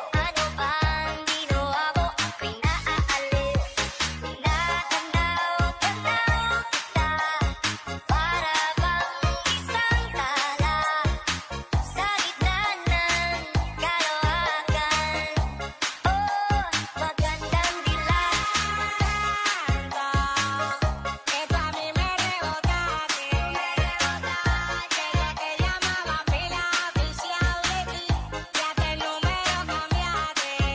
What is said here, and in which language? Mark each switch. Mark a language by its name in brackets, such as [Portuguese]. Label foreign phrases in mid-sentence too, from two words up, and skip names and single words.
[Filipino] Ano bang ginawa mo? Ako'y naaaliw. Nakanaw, tanaw kita. Para bang isang tala sa gitna ng kalawakan. Oh, magandang dilag. [Spanish] Esto a mí me rebotaste, desde que llamaba pila oficial de ti, ya que el número cambiaste.